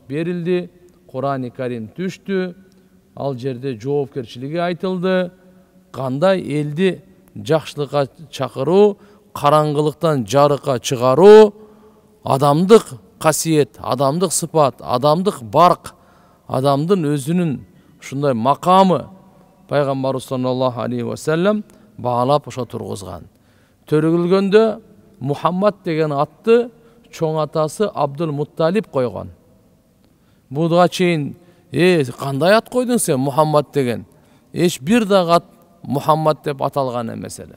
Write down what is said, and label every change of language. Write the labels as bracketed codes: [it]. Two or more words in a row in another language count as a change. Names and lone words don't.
[ky] берилди, Кур'ан-ы Карим түштү, ал жерде жоопкерчилиги айтылды, кандай элди жакшылыкка чакыруу, караңгылыктан жарыкка чыгаруу, адамдык касиет, адамдык сыпат, адамдык барк, адамдын өзүнүн ушундай макамы Пайгамбарыбыз [ar] صلى الله عليه وسلم [ky] баалап ошо тургузган. Төрөгүлгөндө Мухаммад деген атты чоң атасы Абдул Мутталип койгон. Буга чейин, кандай ат койдуң сен Мухаммад деген? Эч бир дагы ат Мухаммад деп аталган эмес эле.